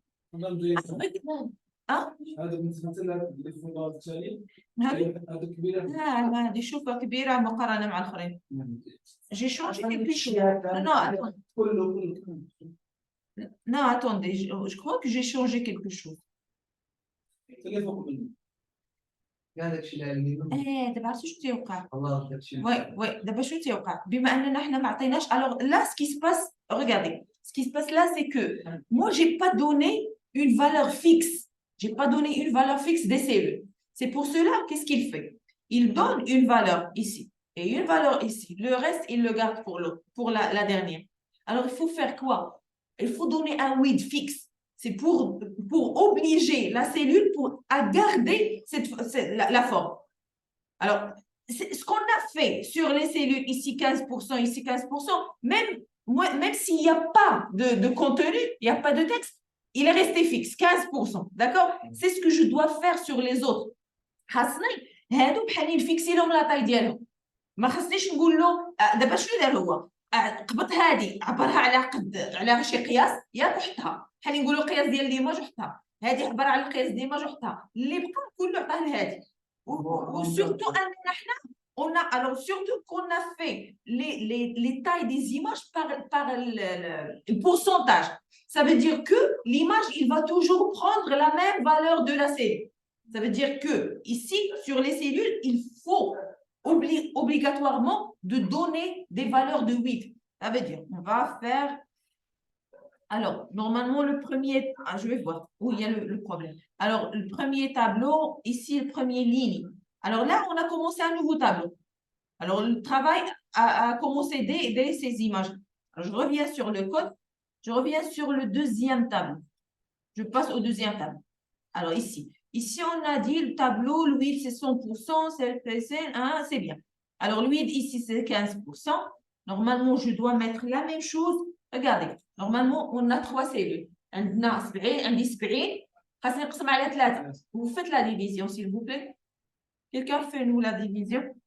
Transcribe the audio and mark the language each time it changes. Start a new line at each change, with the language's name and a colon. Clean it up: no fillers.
Arabic: هذا بالنسبة للفوضى التالي هذه هذا كبيرة لا هذه شوفها كبيرة مقارنة مع الآخرين.
French: J'ai changé quelque chose. Non, non, attendez, je crois que j'ai changé quelque chose.
Arabic: اللي فوق منه هذاك الشيء اللي دابا عرفتي شنو تيوقع؟ الله هذاك الشيء Oui, دابا شنو تيوقع؟ بما أننا حنا ما عطيناش.
French: Alors là, ce qui se passe, regardez, ce qui se passe là, c'est que moi, j'ai pas donné une valeur fixe. J'ai pas donné une valeur fixe des cellules. C'est pour cela, qu'est-ce qu'il fait? Il donne une valeur ici et une valeur ici. Le reste, il le garde pour la dernière. Alors, il faut faire quoi? Il faut donner un width fixe. C'est pour obliger la cellule à garder la forme. Alors, ce qu'on a fait sur les cellules, ici 15%, ici 15%, même s'il n'y a pas de contenu, il n'y a pas de texte, il est resté fixe, 15%. D'accord? C'est ce que je dois faire sur les autres.
Arabic: خاصني هادو بحال نفيكسي لهم لا طاي ديالهم. ما خاصنيش نقول له دابا شنو دار هو؟ قبط هذه عبرها على شي قياس ياك وحطها. بحال نقولوا القياس ديال ليماج وحطها. هذه عبر على القياس ديال ليماج وحطها. اللي بقى نقول له عطاه لهذه. وسورتو اننا حنا
French: alors surtout qu'on a fait les tailles des images par le pourcentage. Ça veut dire que l'image, il va toujours prendre la même valeur de la cellule. Ça veut dire que ici, sur les cellules, il faut obligatoirement de donner des valeurs de width. Ça veut dire, on va faire... Alors, normalement, le premier... je vais voir où il y a le problème. Alors, le premier tableau, ici, le premier ligne. Alors là, on a commencé un nouveau tableau. Alors, le travail a commencé dès ces images. Alors, je reviens sur le code. Je reviens sur le deuxième tableau. Je passe au deuxième tableau. Alors, ici. Ici, on a dit le tableau, le width, c'est 100%, c'est bien. Alors, le width, ici, c'est 15%. Normalement, je dois mettre la même chose. Regardez. Normalement, on a 3 cellules.
Arabic: عندنا 70 عندي 70 خاصني نقسم على 3.
French: Vous faites la division, s'il vous plaît. Quelqu'un fait nous la division.